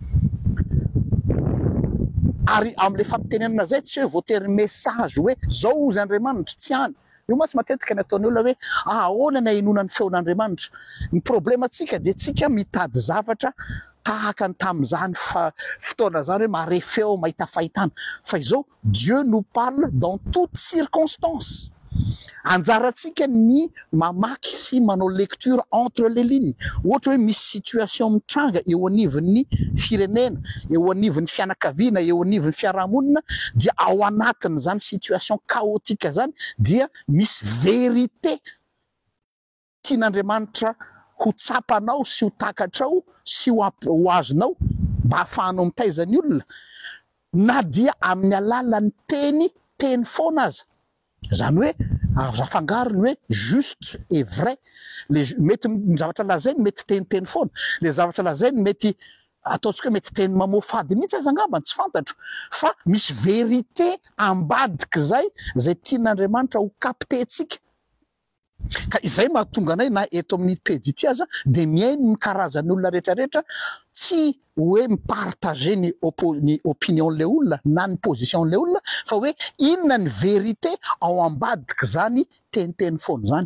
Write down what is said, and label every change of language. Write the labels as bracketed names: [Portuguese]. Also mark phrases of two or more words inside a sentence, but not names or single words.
[Malagasy] Ary amin'le fampitenenana zay tsy hoe voatery message hoe zao ozy Andriamanitra, tsy hany. Io masy matetika ny ataon'ny olona hoe ahoana ny hainoana ny feon'Andriamanitra. Ny problématsika dia tsika mitady zavatra tahaka ny tamin'izany fotoana zany hoe mare feo mahita fahitana. Fa izao [French] Dieu nous parle dans toutes circonstances. [Malagasy] Anjarantsika ny mamaky sy manao [French] lecture entre les lignes. [Malagasy] Ohatra hoe misy situation mitranga eo anivon'ny firenena, eo anivon'ny fianakaviana, eo anivon'ny fiarahamonina, dia ao anatin' zany [French] situation chaotique [Malagasy] zany dia misy vérité tian'Andriamanitra ho tsapanao sy ho takatrao sy ho azonao mba hahafahanao mitaiza ny olona, na dia amin'ny alalan'ny teny foana aza. Zany hoe azo afangarony hoe [French] juste et vrai. [Malagasy] Mety ny zavatra lazainy mety teniteny foana, le zavatra lazainy mety ataontsika hoe mety teny mamofady mihitsy aza angamba, tsy fantatro, fa misy vérité ambadika zay tian'Andriamanitra ho captentsika. Ka izay mahatonga anay na eto amin'ny pejy ity aza dia miaino ny karazan'ny olona rehetrarehetra, tsy hoe mipartager ny opinion'le olona na ny position'le olona, fa hoe inona ny vérité ao ambadika zany teniteny foana zany.